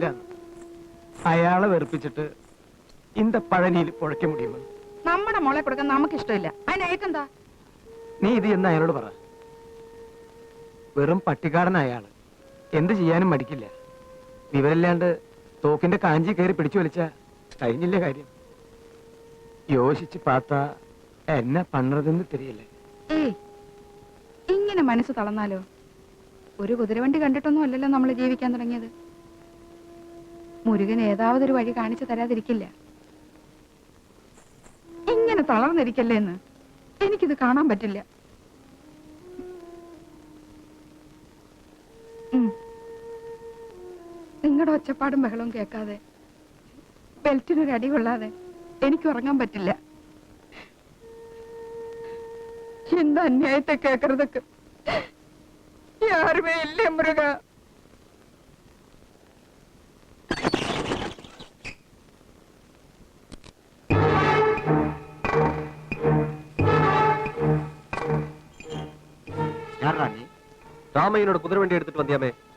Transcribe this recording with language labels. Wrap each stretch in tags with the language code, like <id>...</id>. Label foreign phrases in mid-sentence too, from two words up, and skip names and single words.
<ml>അയാളെ വെറുപ്പിച്ചിട്ട്</ml> <ta>இந்த பழனியில் புழைக்க முடியுமோ?</ta> <ml>നമ്മുടെ മോളെ കൊടുക്കാൻ നമുക്ക് ഇഷ്ടമില്ല. അതിനേക്കെന്താ? നീ ഇത് എന്ന് അയാളോട് പറ. വെറും പട്ടിക്കാടൻ അയാള്, എന്ത് ചെയ്യാനും മടിക്കില്ല. വിവരമില്ലാണ്ട് തോക്കിന്റെ കാഞ്ചി കയറി പിടിച്ചു വലിച്ച കഴിഞ്ഞില്ലേ കാര്യം.</ml> <ta>யோசிச்சு பார்த்தா என்ன பண்றதுன்னு தெரியல.</ta> <ml>ഏയ്, ഇങ്ങനെ മനസ്സ് തളർന്നാലോ? ഒരു കുതിരവണ്ടി കണ്ടിട്ടൊന്നും അല്ലല്ലോ നമ്മൾ ജീവിക്കാൻ തുടങ്ങിയത്. മുരുകൻ ഏതാവതൊരു വഴി കാണിച്ചു തരാതിരിക്കില്ല. ഇങ്ങനെ തളർന്നിരിക്കല്ലേ എന്ന് എനിക്കിത് കാണാൻ പറ്റില്ല. നിങ്ങളുടെ ഒച്ചപ്പാടും ബഹളവും കേൾക്കാതെ, ബെൽറ്റിനൊരു അടി കൊള്ളാതെ എനിക്ക് ഉറങ്ങാൻ പറ്റില്ല.</ml> <ta>இந்த அநியாயத்தை கேட்கறதுக்கு யாருமே இல்லை முருகா. ராமையனோட குதிரை வண்டி எடுத்துட்டு வந்தியாமே?</ta>